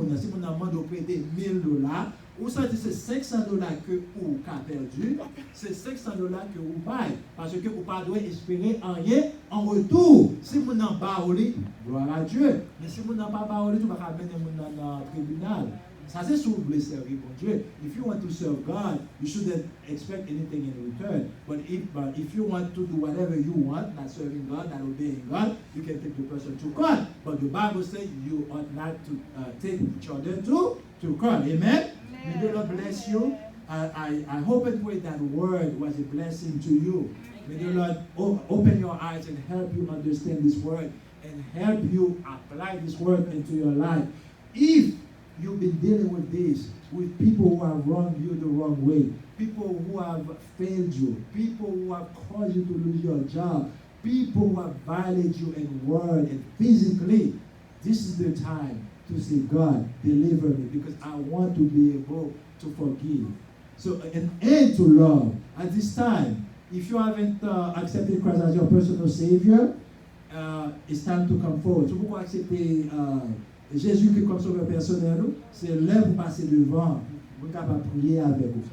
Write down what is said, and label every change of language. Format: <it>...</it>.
<fr>Si vous demandez de prêter $1,000, ou ça dit c'est $500 que vous avez perdu, c'est $500 que vous payez. Parce que vous ne pouvez pas espérer rien en retour. Si vous n'avez pas parlé, gloire à Dieu. Mais si vous n'avez pas parlé, vous ne pouvez pas mettre dans le tribunal. Ça c'est si vous voulez servir mon Dieu.</fr> <en>If you want to serve God, you shouldn't expect anything in return. But if you want to do whatever you want, not serving God, not obeying God, you can take the person to court. But the Bible says you ought not to take each other to court. Amen? May the Lord bless you. I hope and pray that word was a blessing to you. May the Lord open your eyes and help you understand this word and help you apply this word into your life. If you've been dealing with this, with people who have wronged you the wrong way, people who have failed you, people who have caused you to lose your job, people who have violated you in word and physically, this is the time to say, God, deliver me, because I want to be able to forgive. So, and to love. At this time, if you haven't accepted Christ as your personal Savior, it's time to come forward.</en> <fr>Si vous acceptez Jésus-Christ comme sauveur personnel, c'est l'heure pour passer devant, pour capable prier avec vous.</fr>